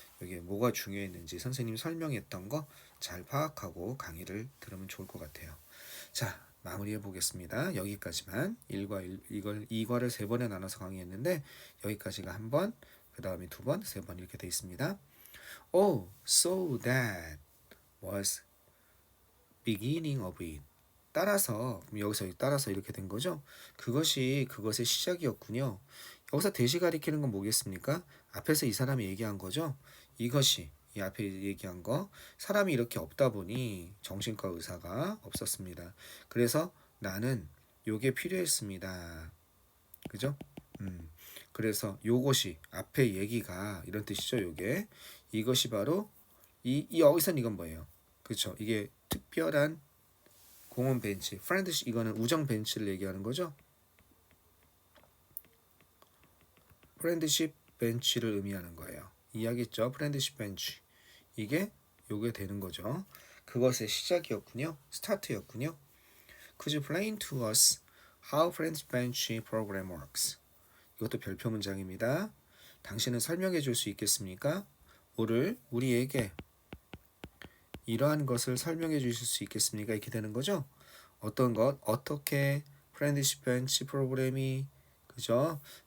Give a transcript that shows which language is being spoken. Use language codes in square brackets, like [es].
[ko] 여기 뭐가 중요했는지 선생님 설명했던 거 잘 파악하고 강의를 들으면 좋을 것 같아요. 자, 마무리해 보겠습니다. 여기까지만 1과 2과를 3번에 나눠서 강의했는데 여기까지가 한 번, 그 다음에 2번, 3번 이렇게 돼 있습니다. [en] Oh, so that was beginning of it. [ko] 따라서 여기서 따라서 이렇게 된 거죠. 그것이 그것의 시작이었군요. 여기서 대시 가리키는 건 뭐겠습니까? 앞에서 이 사람이 얘기한 거죠. 이것이 이 앞에 얘기한 거 사람이 이렇게 없다 보니 정신과 의사가 없었습니다. 그래서 나는 요게 필요했습니다. 그죠? 그래서 요것이 앞에 얘기가 이런 뜻이죠. 요게 이것이 바로 이 여기선 이건 뭐예요? 그렇죠? 이게 특별한 공원 벤치, 프렌드십 이거는 우정 벤치를 얘기하는 거죠. 프렌드십 벤치를 의미하는 거예요. 이해하겠죠? 프렌드십 벤치. 이게 요게 되는 거죠. 그것의 시작이었군요. 스타트였군요. [en] Could you explain to us how friendship bench program works? [ko] 이것도 별표 문장입니다. 당신은 설명해 줄 수 있겠습니까? 오늘 우리에게 이러한 것을 설명해 주실 수 있겠습니까? 이렇게 되는 거죠. 어떤 것, 어떻게 프렌드십 벤치 프로그램이 그죠?